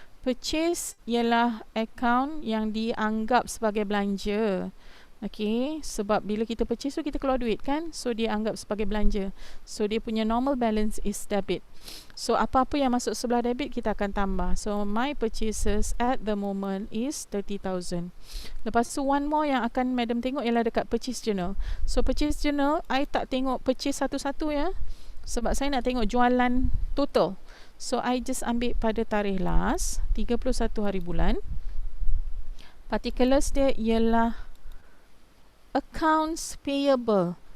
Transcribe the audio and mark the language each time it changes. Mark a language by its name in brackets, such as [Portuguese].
[Malay] Purchase ialah account yang dianggap sebagai belanja. Okay, sebab bila kita purchase tu kita keluar duit kan, so dia anggap sebagai belanja. [English] So [Malay] dia punya [English] normal balance is debit. [Malay] So apa-apa yang masuk sebelah debit kita akan tambah. [English] So my purchases at the moment is 30,000. [Malay] Lepas tu [English] one more [Malay] yang akan madam tengok ialah dekat purchase journal. So purchase journal I tak tengok purchase satu-satu ya, sebab saya nak tengok jualan total. [English] So I just [Malay] ambil pada tarikh last 31 hari bulan. Particulars dia ialah accounts payable.